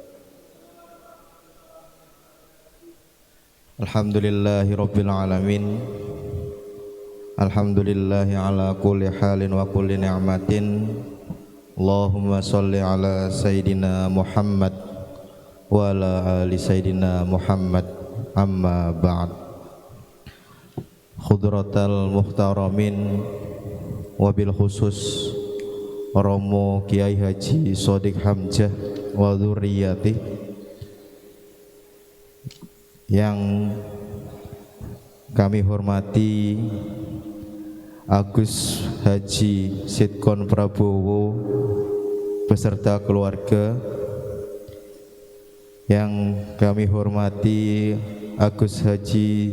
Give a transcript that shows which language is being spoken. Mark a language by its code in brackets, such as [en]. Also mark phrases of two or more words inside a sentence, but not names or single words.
[ar] الحمد لله رب العالمين. الحمد لله على كل حال وكل نعمة. اللهم صل على سيدنا محمد وعلى آل سيدنا محمد. أما بعد. حضرات المحترمين، وبالخصوص Romo Kiai Haji Shadiq Hamzah وذريته [id] yang kami hormati Agus Haji Sidkon Prabowo beserta keluarga, yang kami hormati Agus Haji